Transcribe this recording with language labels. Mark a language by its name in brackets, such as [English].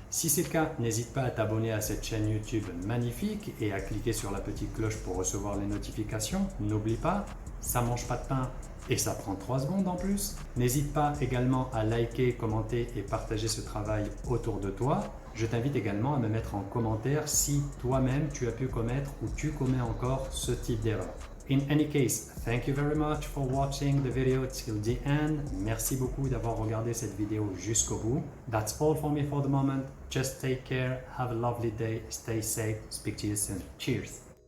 [French] Si c'est le cas, n'hésite pas à t'abonner à cette chaîne YouTube magnifique et à cliquer sur la petite cloche pour recevoir les notifications. N'oublie pas, ça mange pas de pain et ça prend 3 secondes en plus. N'hésite pas également à liker, commenter et partager ce travail autour de toi. Je t'invite également à me mettre en commentaire si toi-même tu as pu commettre ou tu commets encore ce type d'erreur. [English] In any case, thank you very much for watching the video till the end. [French] Merci beaucoup d'avoir regardé cette vidéo jusqu'au bout. [English] That's all for me for the moment. Just take care, have a lovely day, stay safe, speak to you soon. Cheers!